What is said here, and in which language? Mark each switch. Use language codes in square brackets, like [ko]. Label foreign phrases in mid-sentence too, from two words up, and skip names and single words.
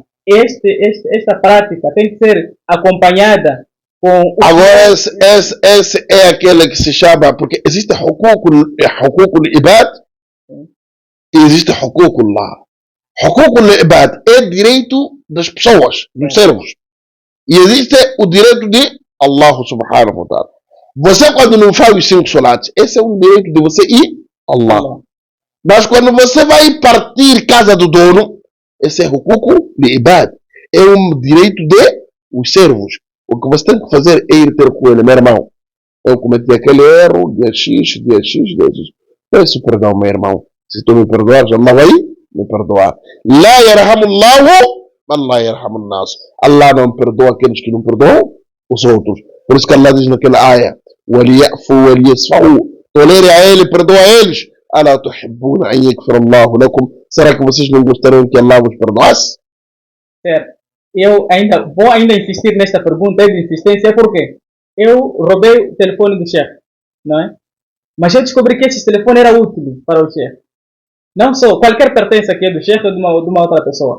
[pt] Esta prática tem que ser acompanhada com... Agora, esse é aquele que se chama, porque existe [ar] حقوق العباد [pt] e existe hukukullah. [ar] حقوق العباد [pt] é direito das pessoas, dos servos. E existe o direito de Allah [ar] سبحانه وتعالى. [pt] Você quando não faz os 5 salatos, esse é um direito de você e Allah. Mas quando você vai partir casa do dono, esse é hukuku de ibad. É um direito de os servos. O que você tem que fazer é ir ter com ele, meu irmão. Eu cometi aquele erro, dia X. Peço perdão, meu irmão. Se tu me perdoares, Allah vai me perdoar. [ar] لا يرحمه الله الله يرحمون الناس. [pt] Allah não perdoa aqueles que não perdoam os outros. Por isso que Allah diz naquela área: [ar] وَلِيَعْفُوا وَلِيَصْفَحُوا. [pt] Tolere a ele, perdoa a eles. [ar] أَلَا تُحِبُّونَ أَنْ يَغْفِرَ اللَّهُ لَكُمْ. [pt] Será que vocês não gostariam que Allah vos perdoasse? Certo. Eu vou insistir nesta pergunta de insistência porque eu roubei o telefone do chefe, não é? Mas eu descobri que esse telefone era útil para o chefe. Não só qualquer pertença que é do chefe ou de uma outra pessoa.